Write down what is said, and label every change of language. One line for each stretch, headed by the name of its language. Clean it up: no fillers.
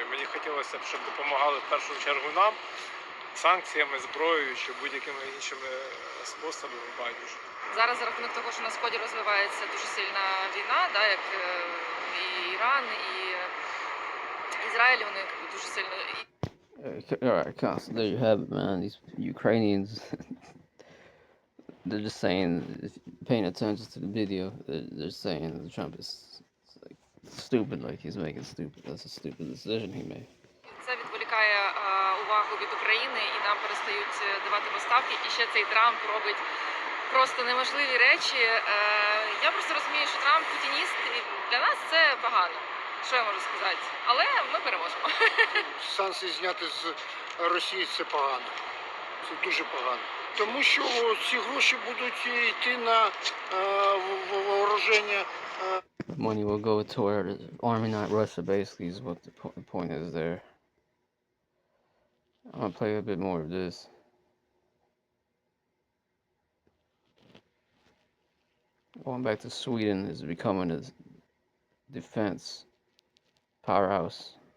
Ukrainian: І мені хотілося б, щоб допомагали в першу чергу нам санкціями, зброєю чи будь-якими іншими способами байдуже. Зараз за рахунок того, що на Сході розвивається дуже сильна війна, да, як і Іран, і Ізраїль, вони дуже сильно...
English: Alright, Constance, there you have it, man. These Ukrainians, they're just saying, if you're paying attention to the video, they're saying that Trump is like stupid, like he's making stupid. That's a stupid decision he made.
Ukrainian: Це відволікає увагу від України, і нам перестають давати поставки. І ще цей Трамп робить просто неможливі речі. Я просто розумію, що Трамп путініст, і для нас це погано. Що я можу сказати? Але ми переможемо. Санкції зняти з Росії – це погано. Це дуже погано. Тому що ці гроші будуть йти на вооруження.
English: Money will go toward army, not Russia, basically, is what the point is there. I'm gonna play a bit more of this. Going back to Sweden is becoming a defense powerhouse.